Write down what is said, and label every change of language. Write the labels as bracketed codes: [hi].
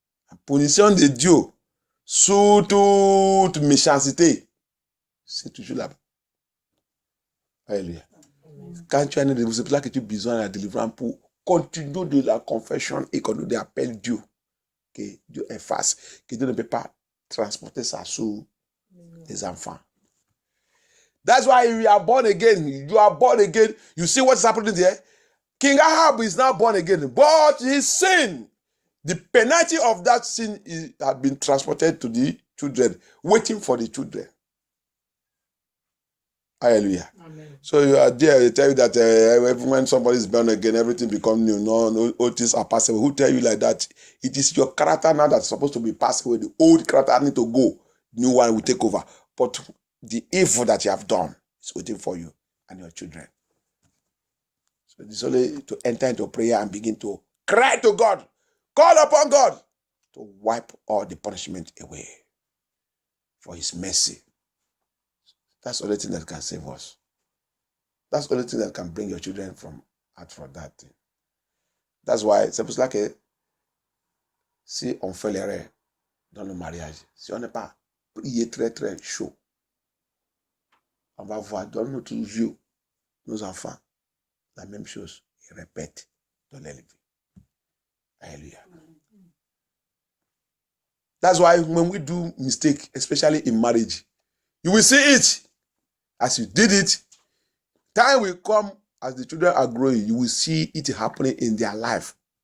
[fr] La punition de Dieu sous toute méchanceté, c'est toujours là-bas. Alléluia. Quand tu as une délivrance, c'est pour ça que tu as besoin de la délivrance pour continuer de la confession et continuer d'appeler Dieu. Que Dieu efface, que Dieu ne peut pas transporter ça sur les enfants. [en] That's why you are born again. You are born again. You see what's happening there? King Ahab is now born again, but his sin, the penalty of that sin had been transported to the children, waiting for the children. Hallelujah. Amen. So you are there, they tell you that when somebody is born again, everything becomes new. No, all things are passable. Who tell you like that? It is your character now that's supposed to be passed away. The old character need to go. New one will take over. But the evil that you have done is waiting for you and your children. So it's only to enter into prayer and begin to cry to God. Call upon God to wipe all the punishment away for his mercy. That's the only thing that can save us. That's the only thing that can bring your children out from that thing. That's why [fr] c'est pour cela que si on fait l'erreur dans le mariage, si on n'est pas prié très très chaud, on va voir dans notre yeux, nos enfants, la même chose. Ils répètent dans leur vie. [en] Hallelujah. That's why when we do mistake, especially in marriage, you will see it. As you did it, time will come as the children are growing, you will see it happening in their life.